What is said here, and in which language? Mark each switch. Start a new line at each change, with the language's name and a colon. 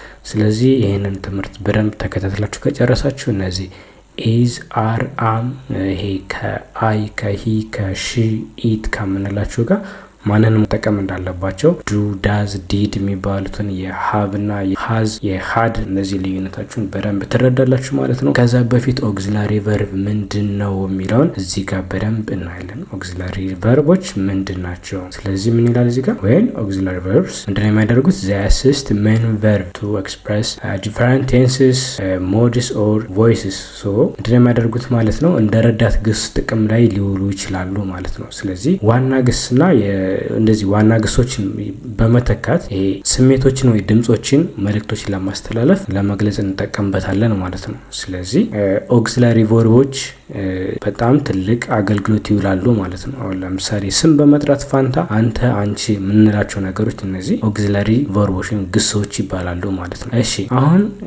Amharic: ስለዚህ ይህንን ትምህርት በደንብ ተከታትላችሁ ከጨረሳችሁ እነዚህ ኢዝ፣ አር፣ አም ይሄ ከአይ ከሂ ከሺ ኢት ከምንላችሁ ጋር ማንን መጠቀም እንዳለባቸው ዱ፣ ዳዝ፣ ዲድ የሚባሉትን የሀብና የሀዝ የሀድ እነዚህ ልዩነታችሁን በደንብ ትረዳላችሁ ማለት ነው። ከዛ በፊት ኦክሲላሪ ቨርብ ምንድን ነው የሚለውን እዚህ ጋር በደንብ እናያለን። ኦክሲላሪ ቨርቦች ምንድን ናቸው? ስለዚህ ምን ይላል እዚህ ጋር? ወይን ኦክሲላሪ ቨርብስ ምንድነው የሚያደርጉት?
English: they assist main verb to express different tenses, modes or voices.
Amharic: so ምንድነው የሚያደርጉት ማለት ነው? እንደ ረዳት ግስ ጥቅም ላይ ሊውሉ ይችላሉ ማለት ነው። ስለዚህ ዋና ግስና እንደዚህ ዋና ግሶችን በመተካት ይሄ ስሜቶችን ወይ ድምጾችን መልእክቶችን ለማስተላለፍ ለመግለጽ እንጠቀምበታለን ማለት ነው። ስለዚህ ኦክሲላሪ ቨርቦች በጣም ትልቅ አገልግሎት ይውላሉ ማለት ነው። አሁን ለምሳሌ ስም በመጥራት ፋንታ አንተ፣ አንቺ የምንላቸው ነገሮች እነዚህ ኦክሲላሪ ቨርቦች ግሶች ይባላሉ ማለት ነው። እሺ አሁን